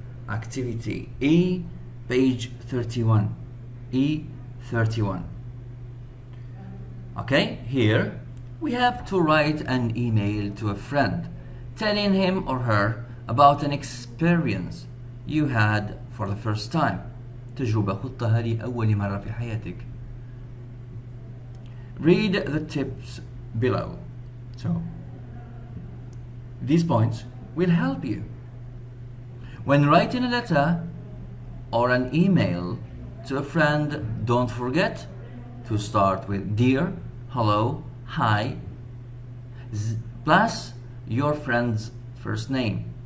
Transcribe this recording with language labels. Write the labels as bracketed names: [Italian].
[English] Activity E, page 31. E31. Okay, here we have to write an email to a friend telling him or her about an experience you had for the first time. [Arabic] تجربة خضتها لأول مرة في حياتك. [English] Read the tips below. So, these points will help you. When writing a letter or an email to a friend, don't forget to start with dear, hello, hi, plus your friend's first name.